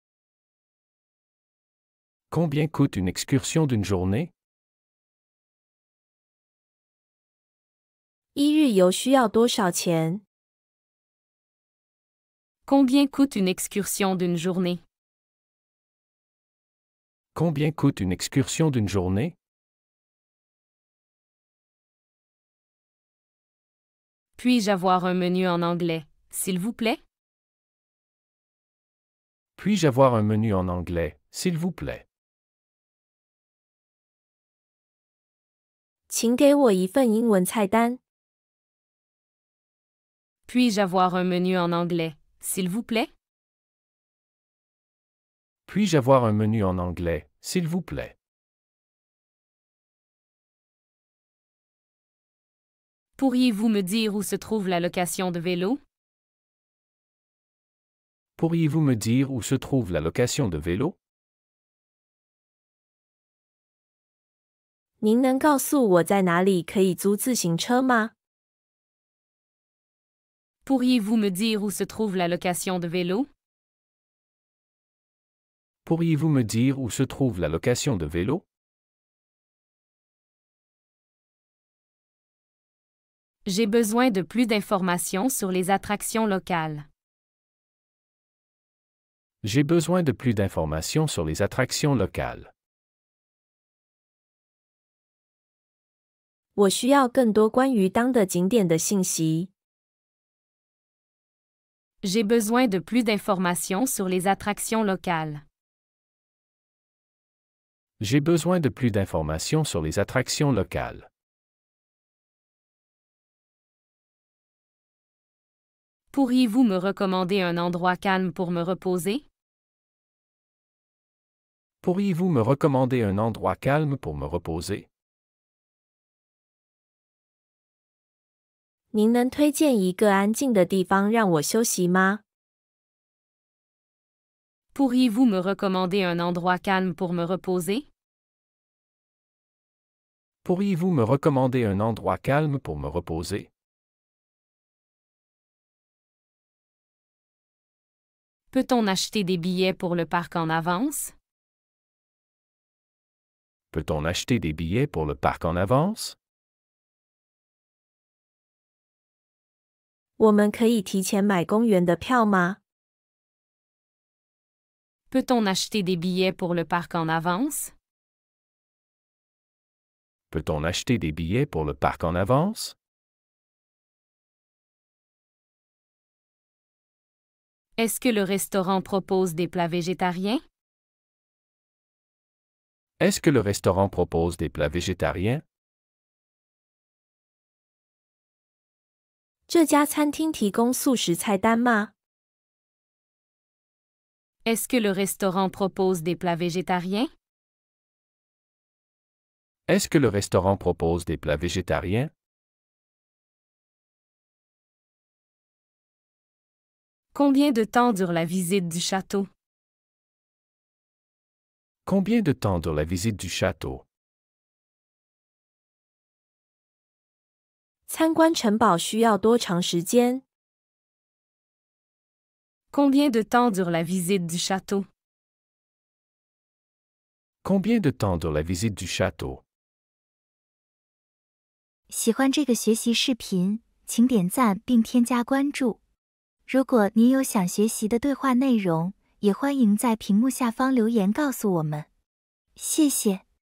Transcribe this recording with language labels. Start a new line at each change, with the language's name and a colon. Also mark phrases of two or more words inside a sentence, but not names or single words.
French: Combien coûte une excursion d'une journée?
Chinese: 一日游需要多少钱？
French: Combien coûte une excursion d'une journée? Combien coûte une excursion d'une journée? Puis-je avoir un menu en anglais, s'il vous plaît? Puis-je avoir un menu en anglais, s'il vous plaît?
Chinese: 请给我一份英文菜单。
French: Puis-je avoir un menu en anglais, s'il vous plaît? Puis-je avoir un menu en anglais, s'il vous plaît? Pourriez-vous me dire où se trouve la location de vélo? Pourriez-vous me dire où se trouve la location de vélo?
Chinese: 您能告诉我在哪里可以租自行车吗？
French: Pourriez-vous me dire où se trouve la location de vélo? Pourriez-vous me dire où se trouve la location de vélo? J'ai besoin de plus d'informations sur les attractions locales. J'ai besoin de plus d'informations sur les attractions locales.
Chinese: 我需要更多关于当地景点的信息。
French: J'ai besoin de plus d'informations sur les attractions locales. J'ai besoin de plus d'informations sur les attractions locales. Pourriez-vous me recommander un endroit calme pour me reposer? Pourriez-vous me recommander un endroit calme pour me reposer?
Chinese: 您能推荐一个安静的地方让我休息吗？
French: Pourriez-vous me recommander un endroit calme pour me reposer? Pourriez-vous me recommander un endroit calme pour me reposer? Peut-on acheter des billets pour le parc en avance? Peut-on acheter des billets pour le parc en avance?
Chinese: 我们可以提前买公园的票吗？
French: Peut-on acheter des billets pour le parc en avance? Peut-on acheter des billets pour le parc en avance? Est-ce que le restaurant propose des plats végétariens? Est-ce que le restaurant propose des plats végétariens?
Chinese: 这家餐厅提供素食菜单吗？
French: Est-ce que le restaurant propose des plats végétariens? Est-ce que le restaurant propose des plats végétariens? Combien de temps dure la visite du château? Combien de temps dure la visite du château?
Chinese: 参观城堡需要多长时间？
French: Combien de temps dure la visite du château? Combien de temps dure la visite du château?
Chinese: 喜欢这个学习视频，请点赞并添加关注。如果您有想学习的对话内容，也欢迎在屏幕下方留言告诉我们。谢谢。